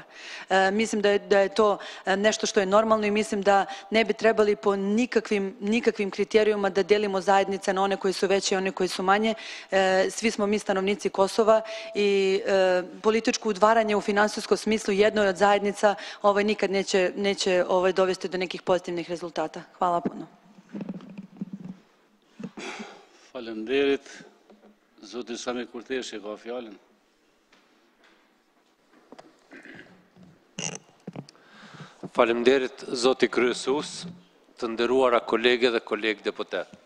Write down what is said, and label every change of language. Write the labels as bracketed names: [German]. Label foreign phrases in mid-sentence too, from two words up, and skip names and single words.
[Serbian] Mislim da je to nešto što je normalno i mislim da ne bi trebali po nikakvim kriterijuma da delimo zajednice na one koji su veće i one koji su manje. Svi smo mi stanovnici Kosova i političko udvaranje u finansijskom smislu jednoj od zajednica nikad neće dovesti do nekih pozitivnih rezultata. Hvala puno. [Albanian] Faleminderit. Zoti Sami Kurteshi ka fjalën. Faleminderit, zoti kryesues, të nderuara kolege dhe kolegë deputet.